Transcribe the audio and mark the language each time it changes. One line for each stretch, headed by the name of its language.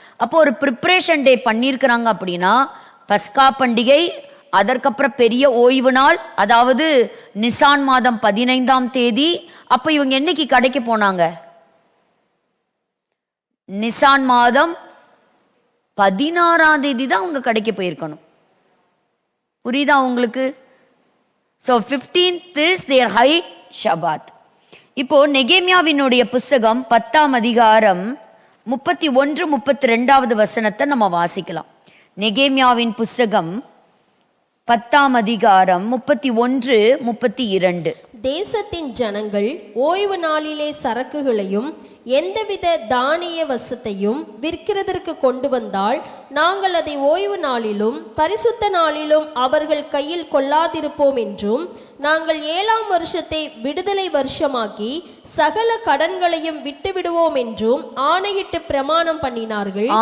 Tamil: அப்போ ஒரு ப்ரிப்ரேஷன் டே பண்ணியிருக்கிறாங்க. அப்படின்னா பஸ்கா பண்டிகை, அதற்கப்புறம் பெரிய ஓய்வு நாள், அதாவது நிசான் மாதம் 15ஆம் தேதி. அப்போ இவங்க என்னைக்கு கடைக்கு போனாங்க? நிசான் மாதம் 16ஆம் தேதி தான் அவங்க கடைக்கு போயிருக்கணும். புரியுதா உங்களுக்கு?
English: So 15th is their high Shabbat.
Tamil: இப்போ நெகேமியாவினுடைய புஸ்தகம் 10ஆம் அதிகாரம் 31, 32வது வசனத்தை நம்ம வாசிக்கலாம். நெகேமியாவின் புஸ்தகம் 10ஆம் அதிகாரம் 31, 32. தேசத்தின் ஜனங்கள் ஓய்வு நாளிலே சரக்குகளையும் எந்தவித தானிய வசத்தையும் விற்கிறதற்கு கொண்டு வந்தால் நாங்கள் அதை ஓய்வு நாளிலும் பரிசுத்த நாளிலும் அவர்கள் கையில் கொள்ளாதிருப்போம் என்றும், நாங்கள் 7ஆம் வருஷத்தை விடுதலை வருஷமாக்கி சகல கடன்களையும் விட்டு விடுவோம் என்றும் ஆணையிட்டு பிரமாணம் பண்ணினார்கள்.